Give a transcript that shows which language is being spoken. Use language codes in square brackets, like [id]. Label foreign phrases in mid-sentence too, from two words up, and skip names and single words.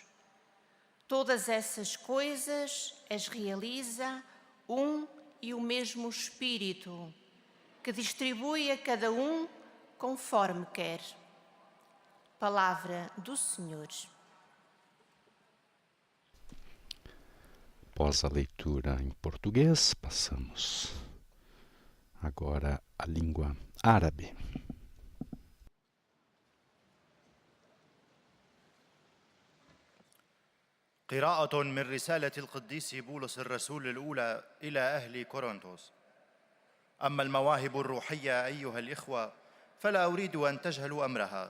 [pt] Todas essas coisas as realiza um e o mesmo Espírito, que distribui a cada um conforme quer. Palavra do Senhor. Após a leitura em português, passamos agora à língua árabe. [ar] قراءة من رسالة القديس بولس الرسول الأولى إلى أهل كورنثوس. أما المواهب الروحية أيها الإخوة فلا أريد أن تجهلوا أمرها.